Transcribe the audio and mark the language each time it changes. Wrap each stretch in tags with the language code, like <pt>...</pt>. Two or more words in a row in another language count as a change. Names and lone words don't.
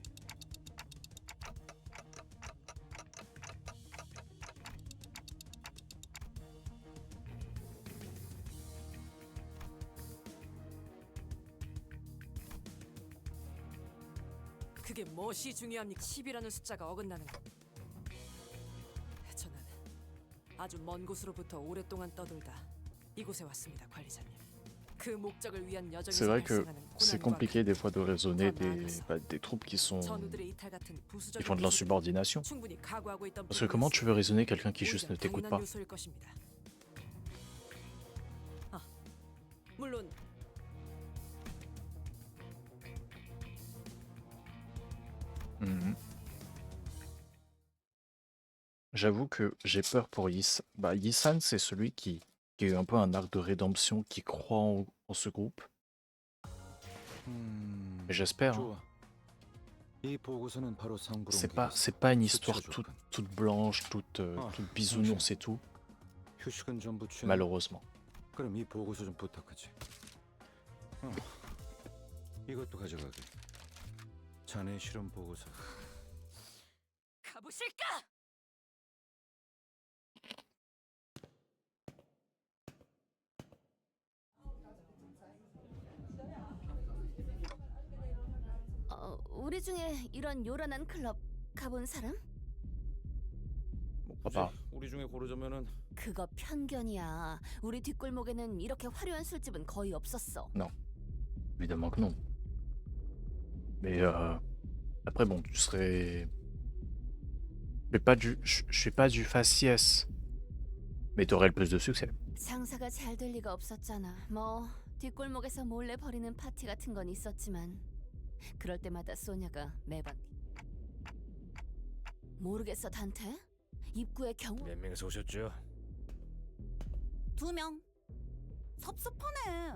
<ko>그게 무엇이 중요합니까? 10이라는 숫자가 어긋나는 것. 저는 아주 먼 곳으로부터 오랫동안 떠돌다 이곳에 왔습니다, 관리자님. 그 목적을 위한</ko> <fr>c'est</fr> <ko>여정에서</ko> <fr>vrai que</fr> <ko>발생하는</ko> <fr>c'est</fr> <ko>고난과</ko> <fr>compliqué des fois de raisonner</fr> <ko>나아가서</ko> <fr>des troupes qui</fr> <ko>전우들의 이탈 같은</ko> <fr>font</fr> <ko>부수적인</ko> <fr>de</fr> <ko>요소들을</ko> <fr>l'insubordination.</fr> <ko>충분히 각오하고 있던</ko> <fr>Parce que comment tu veux raisonner quelqu'un qui</fr> <ko>오히려</ko> <fr>juste ne t'écoute</fr> <ko>당연한</ko> <fr>pas?</fr> <ko>요소일 것입니다. 아, 물론 Mhm.</ko> <fr>J'avoue que j'ai peur pour Yisan. Bah, Yisan, c'est celui qui a eu un peu un arc de rédemption, qui croit en ce groupe. Mais j'espère. Hein.</fr> <ko>이 보고서는 바로 상부로</ko> <fr>c'est pas une histoire toute blanche, toute bisounours et tout,</fr> <ko>휴식은 전부 취한.</ko> <fr>malheureusement.</fr> <ko>그럼 이 보고서 좀 부탁하지. 이것도 가져가게. 자네 실험 보고서. 가보실까? 우리 중에 이런 요란한 클럽 가본 사람? 봐봐. 우리 중에 고르자면은 그거 편견이야. 우리 뒷골목에는 이렇게 화려한 술집은 거의 없었어.</ko> <fr>Évidemment que non. Mais après bon, tu serais. Je fais pas du faciès. Mais t'aurais le plus de succès.</fr> <ko>장사가 잘 될 리가 없었잖아. 뭐 뒷골목에서 몰래 벌이는 파티 같은 건 있었지만 그럴 때마다 소냐가 매번 모르겠어 단테? 입구에 경호 몇 명이서 오셨죠? 2명. 섭섭하네.</ko>